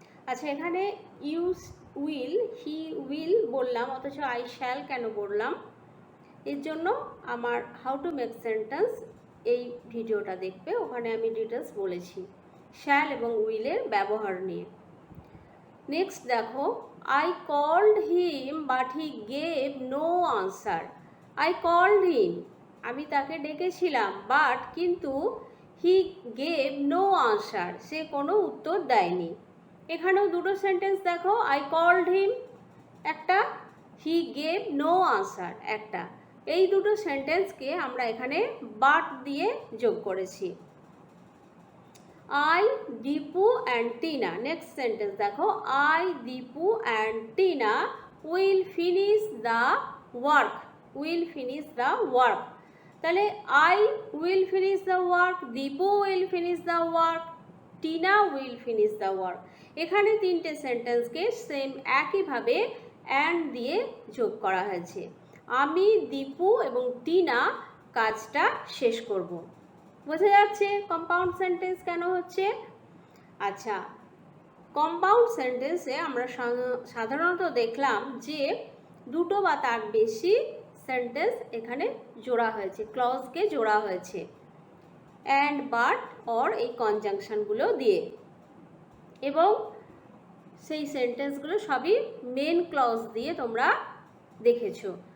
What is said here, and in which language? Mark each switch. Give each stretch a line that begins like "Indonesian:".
Bangla: আচ্ছা, এখানে
English: you will, he will
Bangla: বললাম, অথচ
English: I shall
Bangla: কেন বললাম? এর জন্য আমার হাউ টু মেক সেন্টেন্স এই ভিডিওটা দেখবে, ওখানে আমি ডিটেলস বলেছি শ্যাল এবং উইলের ব্যবহার নিয়ে।
English: next
Bangla: দেখো,
English: I called him but he gave no answer. I called him,
Bangla: আমি তাকে ডেকেছিলাম,
English: but
Bangla: কিন্তু
English: he gave no answer,
Bangla: সে কোনো উত্তর দেয়নি। এখানেও দুটো সেন্টেন্স দেখো,
English: I called him
Bangla: একটা,
English: he gave no answer
Bangla: একটা। এই দুটো সেন্টেন্সকে আমরা এখানে বাট দিয়ে যোগ করেছি।
English: I, Deepu and Tina. Next sentence
Bangla: দেখো,
English: I, Deepu and Tina will finish the work. Will finish the work.
Bangla: তাহলে
English: I will finish the work, Deepu will finish the work, Tina will finish the work.
Bangla: এখানে তিনটে সেন্টেন্সকে same একইভাবে and দিয়ে যোগ করা হয়েছে। আমি, দীপু এবং টিনা কাজটা শেষ করব। বোঝা যাচ্ছে কম্পাউন্ড সেন্টেন্স কেন হচ্ছে? আচ্ছা, কম্পাউন্ড সেন্টেন্সে আমরা সাধারণত দেখলাম যে দুটো বা তার বেশি সেন্টেন্স এখানে জোড়া হয়েছে, ক্লজকে জোড়া হয়েছে অ্যান্ড, বাট, অর এই কনজাংশনগুলো দিয়ে, এবং সেই সেন্টেন্সগুলো সবই মেন ক্লজ দিয়ে তোমরা দেখেছো।